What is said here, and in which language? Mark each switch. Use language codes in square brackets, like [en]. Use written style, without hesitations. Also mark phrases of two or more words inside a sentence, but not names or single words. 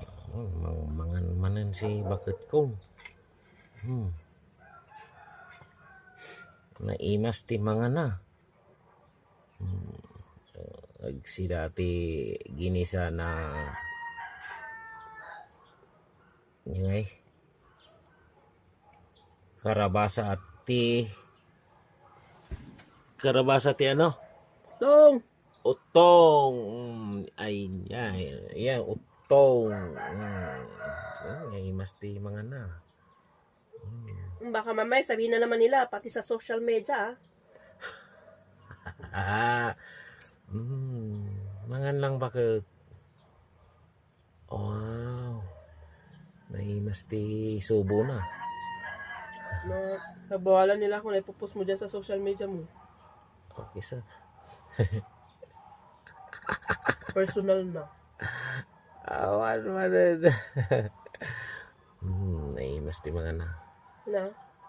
[ilo] Mangan manan si bakit ko. Naimas ti mga na. Si dati ginisa na ngay karabasa ti ano? Tong! Utong. Ay yan utong. Naimas ti mga na. [tl] Baka mamaya sabihin na naman nila, pati sa [en] social media, [ilo] Mangan lang bakit? Wow. Naimas ti subo na. [tl] nabawalan nila kung naipopost mo dyan sa [en] social media [tl] mo. [ilo] Okay sa. Personal na. Awan man. Naimas ti mga na. Na?